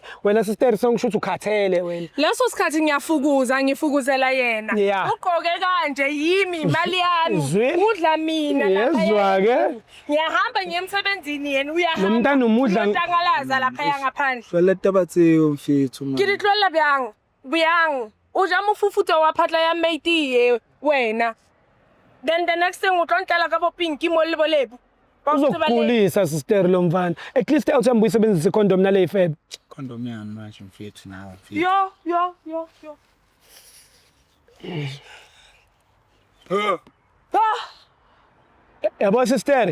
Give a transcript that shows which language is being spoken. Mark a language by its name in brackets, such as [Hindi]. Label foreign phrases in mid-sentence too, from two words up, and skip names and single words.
[Zulu] Wena sister songisho ukuthi ukhathele wena. Leso sikhathi ngiyafukuza, ngifukuzela yena. Yeah. Ugqoke kanje yimi imali yami. Zweli. Udla mina Yezwa ke. Ngiyahamba ngiye emsebenzini yena Lo uyahamba. mntana umudla Ntangalaza lapha ngaphandle. [Northern Sotho] fela tabatseo mfethu Ke di tlohella bjang. O ja mofufuta wa phatla ya mate ye wena. [English] Then the next thing [Northern Sotho] o tlo ntlela ka bo pinki mo le bolebu. [Zulu] uzokulisa sister lo mfana. [English] At least [Zulu] awuthamba uyisebenzisa condom nale ifebe. condom yani manje mfethu nawe mfethu Yo. Yabo sister,